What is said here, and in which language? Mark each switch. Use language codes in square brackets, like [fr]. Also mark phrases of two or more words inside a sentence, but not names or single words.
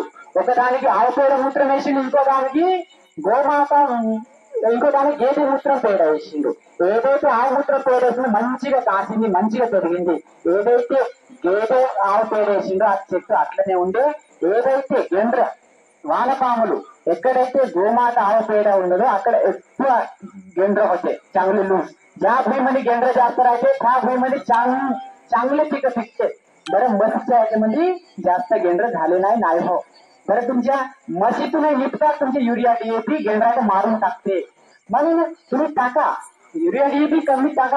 [te] ఒకదానికి ఆవు పేడ మూత్రం వేసిండు, ఇంకోదానికి గోమాత, ఇంకోదానికి గేదె మూత్రం పేడ వేసిండు. ఏదైతే ఆవు మూత్రం పేడ వేసిందో మంచిగా కాసింది, మంచిగా పెరిగింది. ఏదైతే గేదె ఆవు పేడ వేసిండో ఆ చెట్టు అట్లనే ఉండే. ఏదైతే గెండ్ర వానపాములు ఎక్కడైతే గోమాత ఆవు పేడ ఉండదో అక్కడ ఎక్కువ గెండ్ర [mr] होते, चांगले लूज. ज्या भूमीमध्ये गेंडर जास्त राहते त्या भूमीमध्ये चांगले पिकं पिकते. बरं, म्हशीच्या याच्यामध्ये जास्त गेंडर झाले नाही हो. बरं, तुमच्या म्हशीतून निघतात तुमचे युरिया डीएपी गेंडराला मारून टाकते. म्हणून तुम्ही टाका युरिया डीएपी कमी टाका.